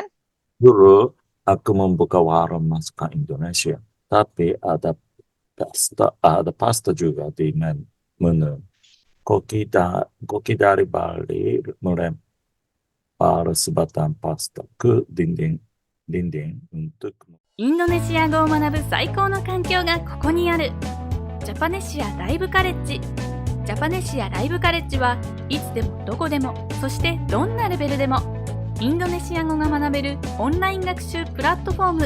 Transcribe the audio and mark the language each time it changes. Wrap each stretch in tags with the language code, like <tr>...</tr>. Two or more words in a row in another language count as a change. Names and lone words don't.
<id>Dulu aku membuka warung masakan Indonesia, tapi ada pasta juga di menu. Koki dari Bali melempar sebatang pasta ke dinding untuk</id> <ja>インドネシア語を学ぶ最高の環境がここにある。ジャパネシアライブカレッジ。ジャパネシアライブカレッジはいつでもどこでも、そしてどんなレベルでもインドネシア語が学べるオンライン学習プラットフォーム。</ja>